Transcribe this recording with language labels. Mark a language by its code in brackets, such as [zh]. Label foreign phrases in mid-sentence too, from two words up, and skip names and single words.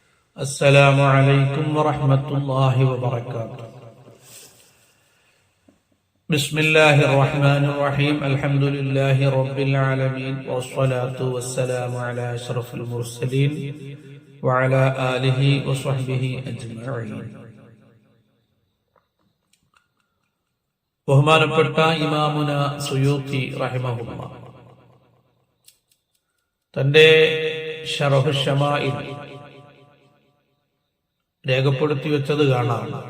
[ar] السلام عليكم ورحمة الله وبركاته. بسم الله الرحمن الرحيم. الحمد لله رب العالمين والصلاة والسلام على أشرف المرسلين وعلى آله وصحبه أجمعين. [ml] ബഹുമാനപ്പെട്ട ഇമാമുന സുയൂത്തി [ar] رحمه الله [ml] തന്റെ ശറഹ് ശമാഇൽ രേഖപ്പെടുത്തി വെച്ചത് കാണാം.